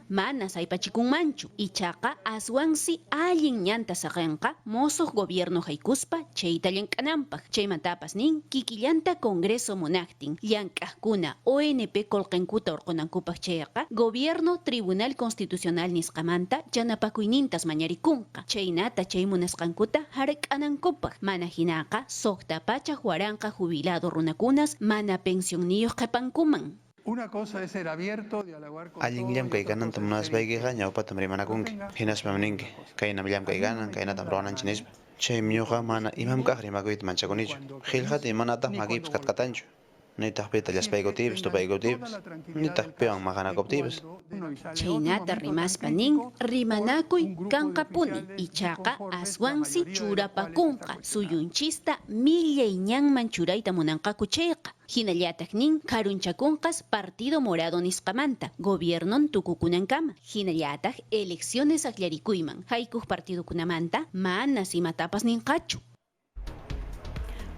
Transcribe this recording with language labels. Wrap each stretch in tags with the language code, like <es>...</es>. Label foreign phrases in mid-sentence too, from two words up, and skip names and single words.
<qu>manas aypachikunmanchu ichaqa aswansi allin ñanta saqanqa mosuq gobierno haykuspa chayta llank'ananpaq chaymantapas nin kikillanta congreso munaqtin llank'aqkuna ONP qullqinkuta urqunankupaq chayqa gobierno</qu> <es>tribunal constitucional</es> <qu>nisqamanta yanapakuynintas mañarikunqa chaynata chay munasqankuta hark'anankupaq mana hinaqa suqta pachaq waranqa jubilado runakunas mana pensionniyuq qhipankuman.</qu> <es>Una cosa es ser abierto, dialogar con</es> <qu>Allin llamkaykananta munasqaykiqa ñawpatam rimanakunki hinaspam ninki kayna llamkaykanan kaynatam ruwananchik nispa chaymi ñuqa mana imamkaq rimakuyta manchakunichu qillqata imanataq makiypas katqatanchu nitaq pita llaspaykupipas tupaykupipas nitaq piwan maqanakuptipas. Chaynata rimaspa nin rimanakuy kanqapuni ichaqa aswansi churapakunqa suyunchista millay ñanman churayta munanqaku chayqa hinallataq nin karunchakunqas</qu> <es>partido morado</es> <qu>nisqamanta gobiernon tukukunankama hinallataq elecciones aklarikuyman haykuq partidokunamanta manas imatapas ninqachu.</qu>